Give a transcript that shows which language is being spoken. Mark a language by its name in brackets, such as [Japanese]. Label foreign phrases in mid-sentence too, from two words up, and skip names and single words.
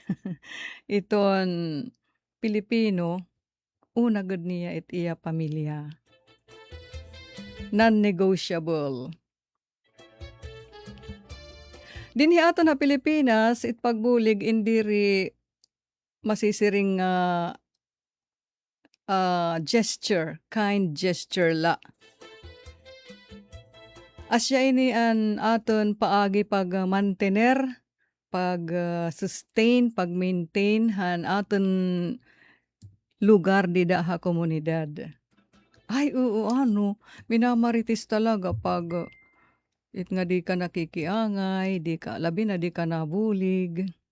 [Waray] Iton Pilipino, una gud niya it iya pamilya. Non-negotiable. Dinhi ato na Pilipinas, it pagbulig indiri masisiring gesture, [English] kind gesture [Waray] la. Asya ini an aton paagi pag-mantener, pag-sustain, pag-maintain han aton lugar di ha komunidad. Ay, minamaritis talaga pag It nga di ka nakikiangay, labi na di ka nabulig.